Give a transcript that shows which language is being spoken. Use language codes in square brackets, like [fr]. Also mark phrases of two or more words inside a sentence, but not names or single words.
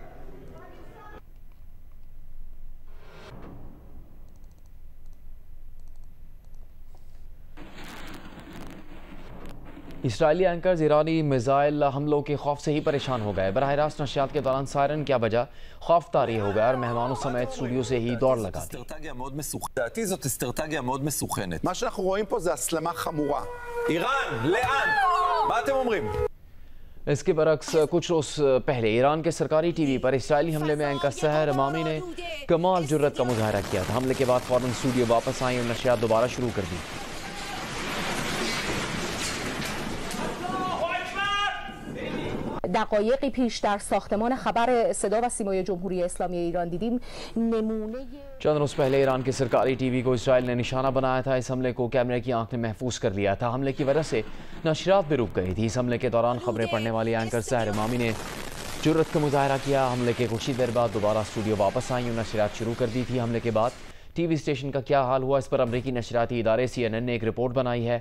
[ur] اسرائیلی اینکرز ایرانی میزائل حملوں کے خوف سے ہی پریشان ہو گئے. براہ راست نشریات کے دوران سائرن کیا بجا خوف طاری ہو گیا اور مہمانوں سمیت اسٹوڈیو سے ہی دوڑ لگا دی. [he] לדעתי זאת אסטרטגיה מאוד מסוכנת. מה שאנחנו רואים פה זה הסלמה חמורה. איראן, לאן? מה אתם אומרים? [ur] اس کے برعکس کچھ روز پہلے ایران کے سرکاری ٹی وی پر اسرائیلی حملے میں اینکر سحر امامی نے کمال جرأت کا مظاہرہ کیا تھا. حملے کے بعد فوراً اسٹوڈیو واپس آئی اور نشریات دوبارہ شروع کر دی. [fa] دقایقی پیش در ساختمان خبر صدا و سیمای جمهوری اسلامی ایران دیدیم نمونه [ur] چند روز پہلے ایران کے سرکاری ٹی وی کو اسرائیل نے نشانہ بنایا تھا۔ اس حملے کو کیمرے کی آنکھ نے محفوظ کر لیا تھا۔ حملے کی وجہ سے نشریات بھی رک گئی تھی۔ اس حملے کے دوران خبریں پڑھنے والی اینکر سحر امامی نے جرت کا مظاہرہ کیا۔ حملے کے کچھ ہی دیر بعد دوبارہ اسٹوڈیو واپس آئیں اور نشریات شروع کر دی تھی۔ حملے کے بعد ٹی وی اسٹیشن کا کیا حال ہوا، اس پر امریکی نشریاتی ادارے CNN نے ایک رپورٹ بنائی ہے۔